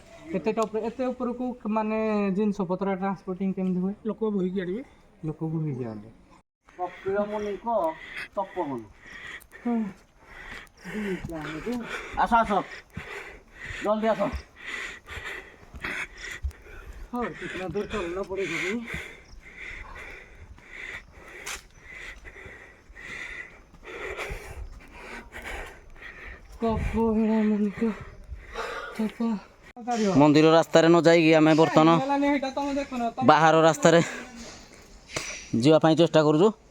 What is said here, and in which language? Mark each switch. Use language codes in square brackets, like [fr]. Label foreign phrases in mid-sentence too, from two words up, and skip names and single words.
[or] ଏତେ ଉପରକୁ ମାନେ ଜିନିଷ ପତ୍ର ଟ୍ରାନ୍ସପୋର୍ଟିଂ କେମିତି ହୁଏ? ଲୋକ ବୋହିକି ଆଣିବେ। କପିଳ ମୁନିଙ୍କ ତପବନ। ଆସ ଜଲ୍ଦି ଆସ। [hi] ହଁ कितना दूर चलना पड़ेगा भाई। [or] ମନ୍ଦିର ରାସ୍ତାରେ ନ ଯାଇକି ଆମେ ବର୍ତ୍ତମାନ ବାହାର ରାସ୍ତାରେ ଯିବା ପାଇଁ ଚେଷ୍ଟା କରୁଛୁ।